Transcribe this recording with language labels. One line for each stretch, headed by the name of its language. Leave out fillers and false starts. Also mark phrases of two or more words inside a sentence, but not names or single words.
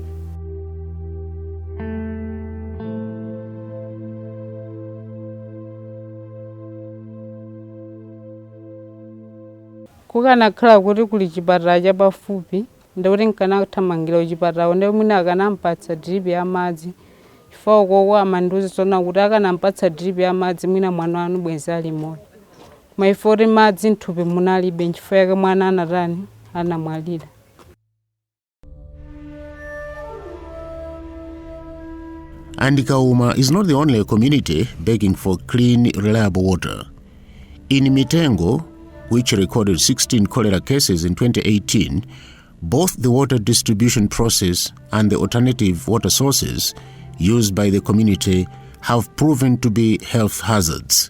Nyanja: Kukanakhala kuti kuli chipatala chapafupi ndikuti nkanathamangira kuchipatala ndipo mwina akanampatsa drip ya madzi chifukwa ukoko amandiuza zona kuti akanampatsa drip ya madzi mwina mwana wanu bwenzi ali moyo. Koma ife kuti madzi mthupi munalibe nchifukwa yake mwana anatani anamwalira.
English: And Kauma is not the only community begging for clean, reliable water. In Mitengo, which recorded 16 cholera cases in 2018, both the water distribution process and the alternative water sources used by the community have proven to be health hazards.